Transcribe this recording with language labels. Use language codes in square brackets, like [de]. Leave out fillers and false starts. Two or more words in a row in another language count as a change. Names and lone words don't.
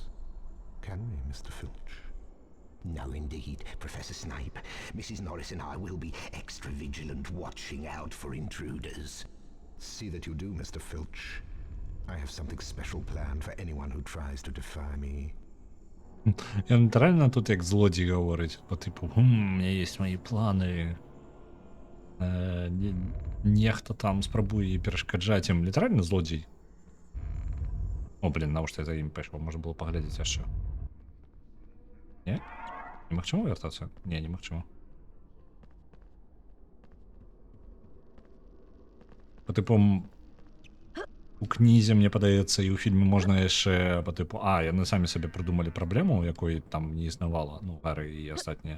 [en] Can we, Mr. Filch? No, indeed, Professor Snape. Mrs. Norris and I will be extra vigilant, watching out for intruders. See that you do, Mr. Filch. I have something special planned for anyone who tries to defy me. [uk] Я натурально тут як злодій говорить, по типу, у мене є мої плани. [be] Нехто там спрабує перашкаджаць ім. Літаральна злодзей. О, блин, навошта я за ім пайшоў, можа было паглядзець яшчэ. Не? Немагчыма вяртацца? Не, немагчыма. По типу, у кнізе, мне падаецца, і ў фільме можна яшчэ по типу, яны самі сабе прыдумалі праблему, якой там не існавала, ну, Гары і астатнія.